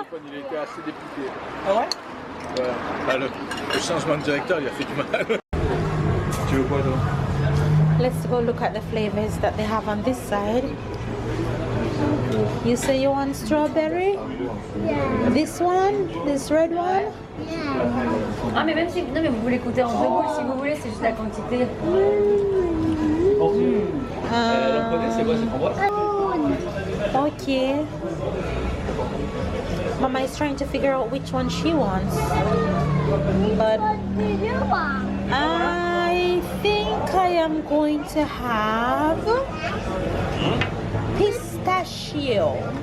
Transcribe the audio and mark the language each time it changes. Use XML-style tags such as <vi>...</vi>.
<fr>au téléphone, il était assez député. Ah ouais? Voilà. Bah, le changement de directeur, il a fait du mal. Tu veux quoi, toi?</fr> <en>Let's go look at the flavors that they have on this side. You say you want strawberry? Yeah. This one? This red one? Yeah.</en> <fr>Ah mais même si non mais vous voulez compter en deux boules si vous voulez, c'est juste la quantité. C'est quoi, c'est framboise?</fr> <en>Okay. Mama is trying to figure out which one she wants. But What do you want? I think I am going to have pistachio.</en>